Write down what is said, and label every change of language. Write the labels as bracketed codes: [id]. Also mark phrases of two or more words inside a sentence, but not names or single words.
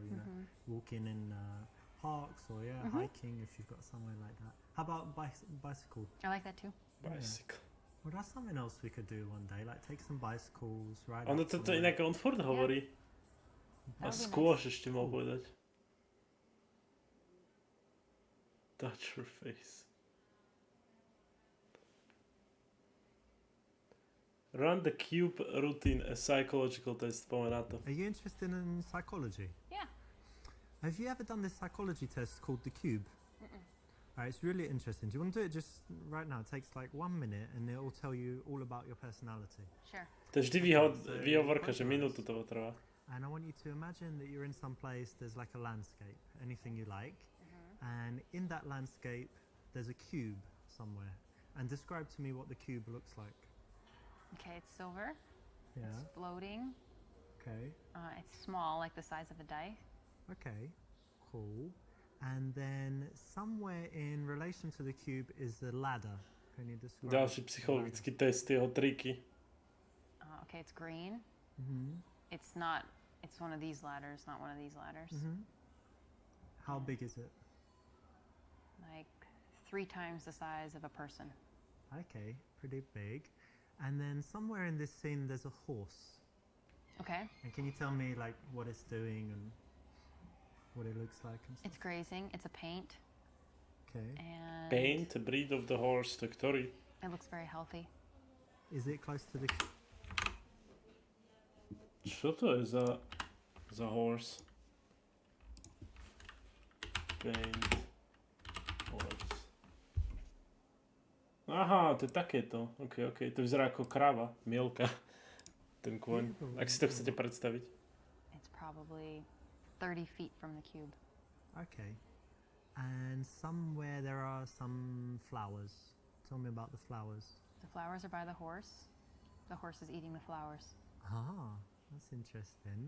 [en] You know, walking in parks or hiking if you've got somewhere like that. How about bicycle? I like that too. Bicycle. Well, that's something else we could do one day. Like take some bicycles, ride. [sk] Ono [en] out [sk] toto [en] somewhere. [sk] inak on furt hovorí. A [en] That would be [sk] skôr ešte mal povedať. [en] Touch her face. Run the cube routine, a psychological test. [sk] Poďme na to. [en] Are you interested in psychology? Yeah. Have you ever done this psychology test called the Cube? It's really interesting. Do you want to do it just right now? It takes like 1 minute and it will tell you all about your personality. Sure. [sk] To je vždy výhovorka, že minútu to trvá. [en] And I want you to imagine that you're in some place, there's like a landscape, anything you like. And in that landscape, there's a cube somewhere. And describe to me what the cube looks like. Okay, it's silver. Yeah. It's floating. Okay. It's small, like the size of a die. Okay. Cool. And then somewhere in relation to the cube is the ladder. Can you describe? [sk] Ďalší psychologický test, jeho triky. [en] Okay, it's green. Mm-hmm. It's one of these ladders, not one of these ladders. Mm-hmm. How big is it? Like 3 times the size of a person. Okay, pretty big. And then somewhere in this scene there's a horse. Okay. And can you tell me like what it's doing and what it looks like and stuff? It's grazing. It's a paint. Okay. And Paint, breed of the horse, [sk] to ktorý? [en] it looks very healthy. Is it close to the... [sk] Čo to je za horse? [en] Paint. Horse. [sk] Aha, to je takéto. Ok. To vyzerá ako krava, mielka. Ten kôň. Ak si to chcete predstaviť. [en] It's probably 30 feet from the cube. Okay. And somewhere there are some flowers. Tell me about the flowers. The flowers are by the horse. The horse is eating the flowers. Ah, that's interesting.